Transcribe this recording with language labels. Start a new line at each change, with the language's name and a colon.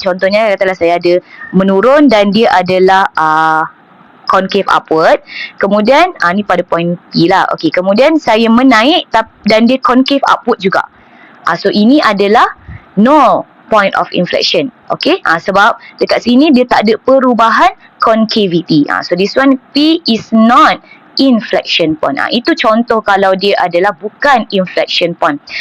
Malay: Contohnya, katalah saya ada menurun dan dia adalah concave upward. Kemudian, ni pada point P lah. Okay, kemudian saya menaik dan dia concave upward juga. So, ini adalah
English: no point of inflection.
Malay: Okay, sebab dekat sini dia tak ada perubahan concavity.
English: So, this one P is not inflection point.
Malay: Itu contoh kalau dia adalah bukan inflection point.